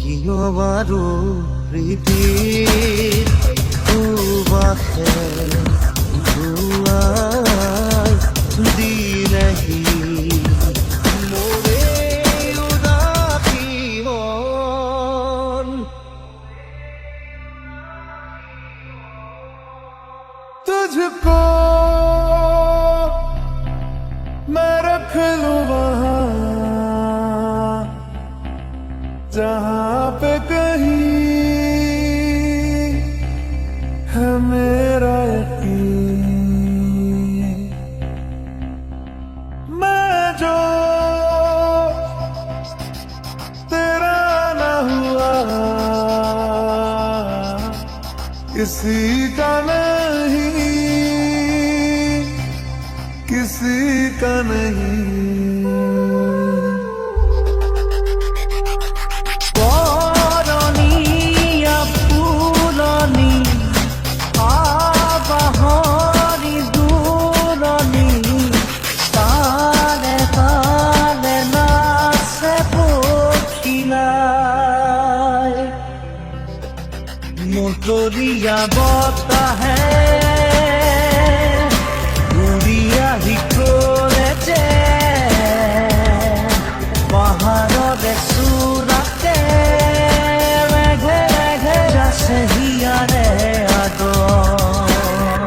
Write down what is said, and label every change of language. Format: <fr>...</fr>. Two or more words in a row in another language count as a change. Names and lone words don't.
<as>বাৰু প্ৰীতিৰ সুবাসে ধুৱাই দিলেহি মোৰে উদাসী মন।</as> <hi>तुझको मैं रख लूं वहां जहां पे कहीं है मेरा यकीन। मैं जो तेरा ना हुआ किसी का नहीं, किसी का नहीं।</hi> <as>বৰণীয়া ফুলনি আবাহনী দূৰণি তালে তালে নাচে পখিলাই মতলীয়া বতাহে উৰিয়া হিকলেতে পাহাৰৰে চূড়াতে মেঘে মেঘে যাছে হিয়াৰে আদৰ।</as>